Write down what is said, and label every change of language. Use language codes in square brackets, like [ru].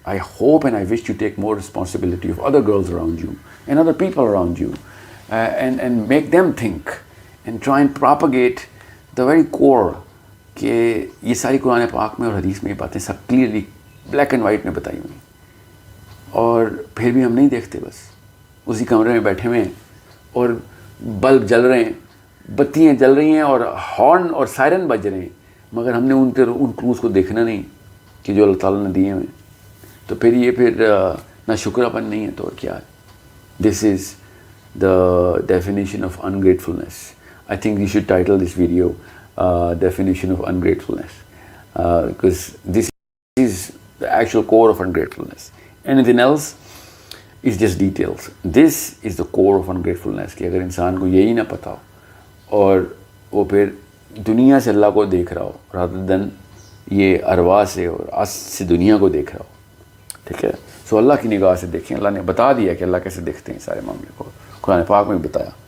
[en] I hope and I wish you take more responsibility of other girls around you and other people around you, and make them think and try and propagate the very core [ur] کہ یہ ساری قرآن پاک میں اور حدیث میں یہ باتیں سب کلیئرلی بلیک اینڈ وائٹ میں بتائی ہوئی, اور پھر بھی ہم نہیں دیکھتے, بس اسی کمرے میں بیٹھے ہوئے ہیں اور بلب جل رہے ہیں, بتیاں جل رہی ہیں اور ہارن اور سائرن بج رہے ہیں, مگر ہم نے ان کلوز کو دیکھنا نہیں کہ جو اللہ تعالیٰ نے دیے ہوئے. تو پھر یہ نہ شکر اپن نہیں ہے تو اور کیا ہے. [en] This is the definition of ungratefulness. I think we should title this video definition of ungratefulness, because this is the actual core of ungratefulness. Anything else is just details. This is the core of ungratefulness [ur] کہ اگر انسان کو یہی نہ پتا ہو اور وہ پھر دنیا سے اللہ کو دیکھ رہا ہو [en] rather than [ur] یہ ارواح سے اور آس سے دنیا کو دیکھ رہا ہو. ٹھیک ہے, سو اللہ کی نگاہ سے دیکھیں. اللہ نے بتا دیا کہ اللہ کیسے دیکھتے ہیں سارے معاملے کو, قرآن پاک میں بتایا.